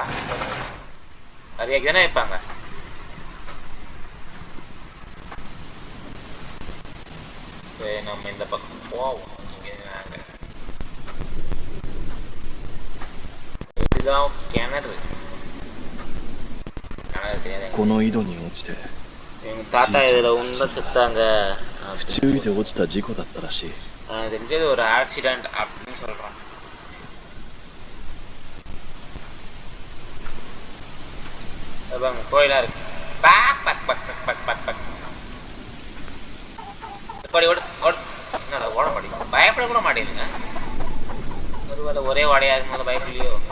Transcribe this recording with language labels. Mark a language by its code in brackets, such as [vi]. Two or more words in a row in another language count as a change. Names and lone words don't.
[ta] நிறைய தானே வைப்பாங்க. சரி, நம்ம இந்த பக்கம் போவோம். இங்கே இதுதான் கிணறு. [ja] この井戸に落ちて、 [ta] எங்க தாத்தா இதில் உண்மை செத்தாங்க. [ja] 不注意で落ちた事故だったらしい。 [ta] தெரிஞ்சது ஒரு ஆக்சிடென்ட் அப்படின்னு சொல்கிறான். கோயிலாக இருக்கு. பக் பக் பக் பக் பக் பக் பக் படி ஓடு ஓடு. என்ன ஓட மாட்டேங்குது, பயப்பட கூட மாட்டேங்குதுங்க. ஒருவேளை ஒரே வாடையாக இருக்கும்போது பயப்படலையோ?